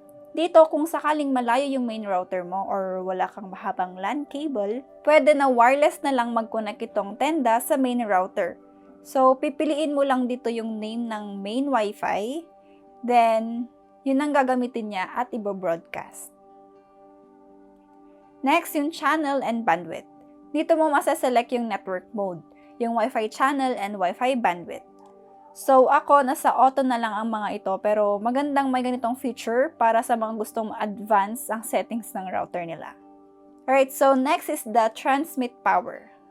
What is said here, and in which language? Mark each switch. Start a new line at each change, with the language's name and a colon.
Filipino: Dito, kung sakaling malayo yung main router mo or wala kang mahabang LAN cable, pwede na wireless na lang mag-connect itong Tenda sa main router. So, pipiliin mo lang dito yung name ng main Wi-Fi, then, yun ang gagamitin niya at ibo-broadcast. Next, yung channel and bandwidth. Dito mo masaselect yung network mode, yung Wi-Fi channel and Wi-Fi bandwidth. So, ako, nasa auto na lang ang mga ito, pero magandang may ganitong feature para sa mga gustong advance ang settings ng router nila.
English: Alright, so next is the transmit power.